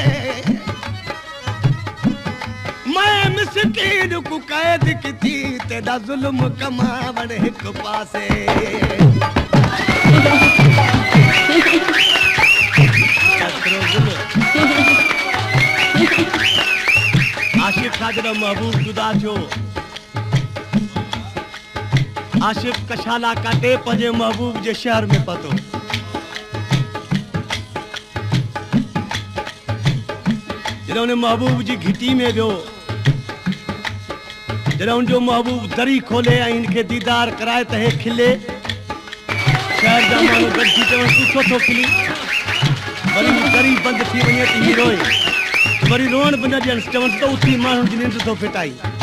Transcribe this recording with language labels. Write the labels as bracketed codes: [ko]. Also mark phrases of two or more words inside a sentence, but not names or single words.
[skr] मैं मिस्कीन को कैद की थी तेरा जुल्म कमावण हिक पासे आशिक खाजर महबूब जुदा थियो [sd] आशिक कशाला काटे पंजे महबूब जे शहर में पतो जॾहिं उन महबूब जी घिटी में वियो जॾहिं उनजो महबूब दरी खोले ऐं इनखे दीदार कराए त हे खिले शहर जा माण्हू गॾिजी चवनि तूं छो थो खिली वरी दरी बंदि थी वञे त हीउ रोए वरी रोअण बि न ॾियनि चवनि त उथी माण्हुनि जी निंड थो फिटाई